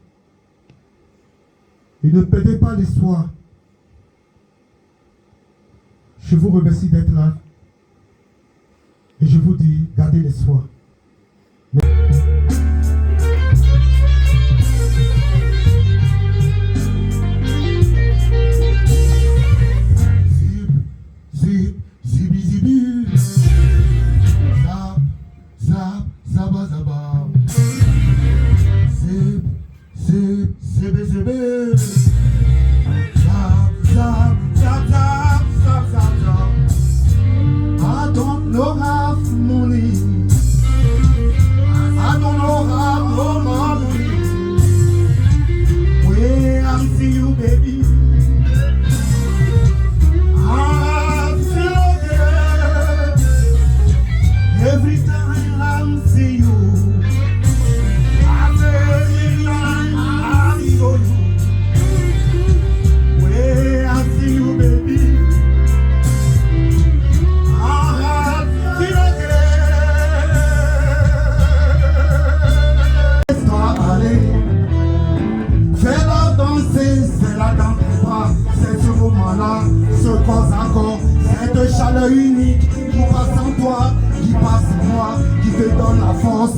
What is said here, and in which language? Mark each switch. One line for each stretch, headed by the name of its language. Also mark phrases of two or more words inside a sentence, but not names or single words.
French: Et ne perdez pas l'espoir. Je vous remercie d'être là. Et je vous dis, gardez l'espoir. Zip, zibi, zibi. Zap, zap, zaba, zaba. Zip, zip, zibi, zibi. Zap, zap, zap, zap, zap, zap, zap.
English: I don't know how money. I don't know how no money. When I see you, baby. Every time I see you, I say I feel you. When I see you, baby, I feel again.
French: Laisse-toi aller, fais-la danser, c'est la dans tes bras, c'est ce moment-là, ce corps à corps, cette chaleur unique qui passe en toi. Qui passe en moi, qui te donne la force.